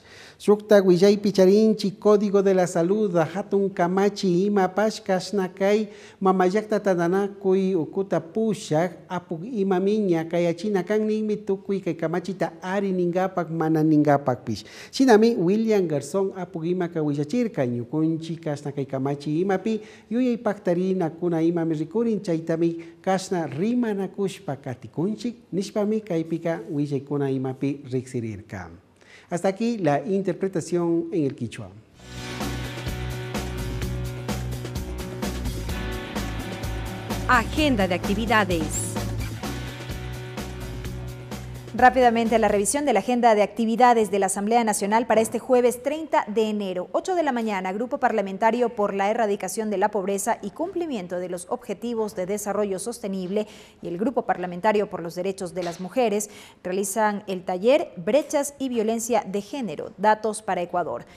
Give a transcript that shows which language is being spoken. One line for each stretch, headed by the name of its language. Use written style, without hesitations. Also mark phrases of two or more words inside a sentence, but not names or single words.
Quechua: Sukta willaypi charinchi Código de la Salud hatun kamachi ima pash kashnakay mamayakta tandanakuy ukuta pushak apuk imamiña kayachina kanninmi tukuy kay kamachita ari ningapak mana ningapak pish. Shinami William Garzón apuk ima kawillachirka ñukunchi kashnakay kamachi imapi yuyay pactarina kuna imami rikurin chaytami Kashna rimanakushpa katikunchik nishpami kaipika willaykuna imapi rixirirka.
Spanish: Hasta aquí la interpretación en el quichua. Agenda de actividades. Rápidamente la revisión de la agenda de actividades de la Asamblea Nacional para este jueves 30 de enero, 8 de la mañana, Grupo Parlamentario por la Erradicación de la Pobreza y Cumplimiento de los Objetivos de Desarrollo Sostenible y el Grupo Parlamentario por los Derechos de las Mujeres realizan el taller Brechas y Violencia de Género, Datos para Ecuador.